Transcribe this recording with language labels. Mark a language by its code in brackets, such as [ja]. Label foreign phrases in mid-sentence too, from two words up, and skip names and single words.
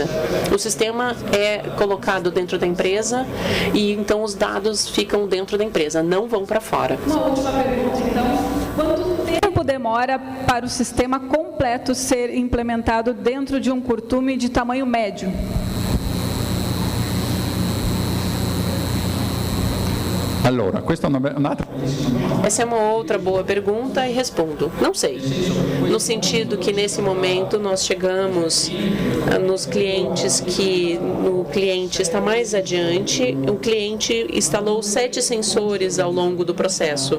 [pt] O sistema é colocado dentro da empresa e então os dados ficam dentro da empresa, não vão para fora. Uma última pergunta, então. Quanto tempo demora para o sistema completo ser implementado dentro de um Curtume de tamanho médio? [it] Allora, questa è un'altra... [pt] Essa é uma outra boa pergunta e respondo, não sei. No sentido que nesse momento nós chegamos nos clientes que o cliente está mais adiante, o cliente instalou 7 sensores ao longo do processo.